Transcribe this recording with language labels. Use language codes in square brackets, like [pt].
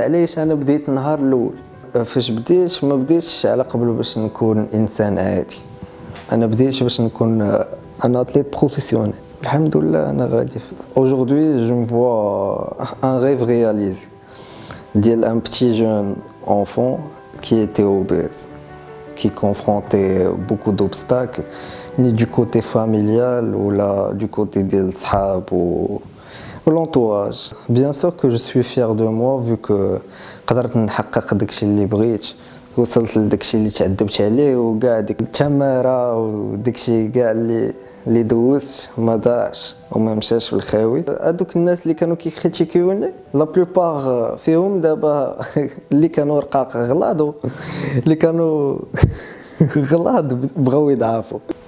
[ar] علاش انا بديت النهار الاول؟ فاش بديت ما بديتش على قبل باش نكون انسان عادي، انا بديت باش نكون [fr] ان اتليت بروفيسيونيل. [ar] الحمد لله انا غادي. [fr] aujourd'hui je me vois un rêve réalisé ديال un petit jeune enfant qui était obèse, qui confrontait beaucoup d'obstacles, ni du côté familial ou là du côté des صحاب ou l'entourage. Bien sûr que je suis fier de moi vu que [ar] قدرت نحقق داكشي اللي بغيت، وصلت لداكشي اللي تعذبت عليه، وكاع ديك التماره وداكشي كاع اللي دوزت ما ضاعش وما مشاش في الخاوي. هذوك الناس اللي كانوا كيكريتيكيوني [fr] لا بلوبار [ar] فيهم دابا اللي كانوا رقاق غلاضوا، اللي كانوا غلاض بغاو يضعفوا.